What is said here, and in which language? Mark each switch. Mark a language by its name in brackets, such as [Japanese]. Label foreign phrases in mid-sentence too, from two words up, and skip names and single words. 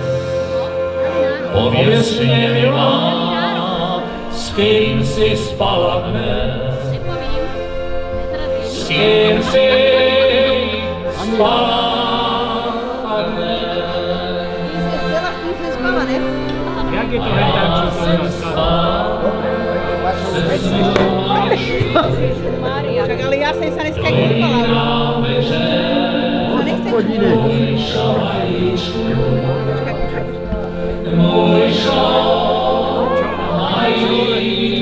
[Czech] Pověz mě, milá, s kým si spala dnes, s kým si spala dnes. [Slovak] Jak je to henták, čo Však ale ja som sa dneska kúpala. Sa nechcem Môj šohajík,